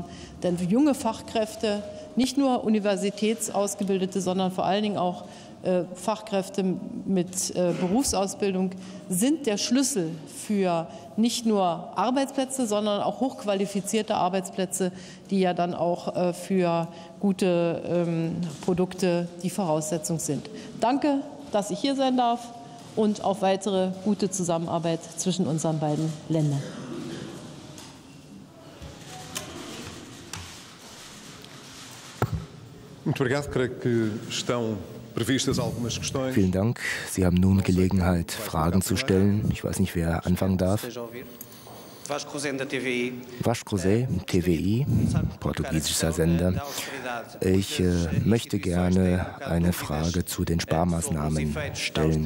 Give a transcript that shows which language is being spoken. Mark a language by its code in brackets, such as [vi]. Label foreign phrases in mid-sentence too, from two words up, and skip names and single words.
[de] Denn junge Fachkräfte, nicht nur universitätsausgebildete, sondern vor allen Dingen auch Fachkräfte mit Berufsausbildung sind der Schlüssel für nicht nur Arbeitsplätze, sondern auch hochqualifizierte Arbeitsplätze, die ja dann auch für gute Produkte die Voraussetzung sind. Danke, dass ich hier sein darf und auf weitere gute Zusammenarbeit zwischen unseren beiden Ländern. [pt] Muito obrigado. Creio que estão previstas algumas questões. [de] Vielen Dank. Sie haben nun Gelegenheit, Fragen zu stellen. Ich weiß nicht, wer anfangen darf. Vasco Zé, TVI, portugiesischer Sender. Ich möchte gerne eine Frage zu den Sparmaßnahmen stellen.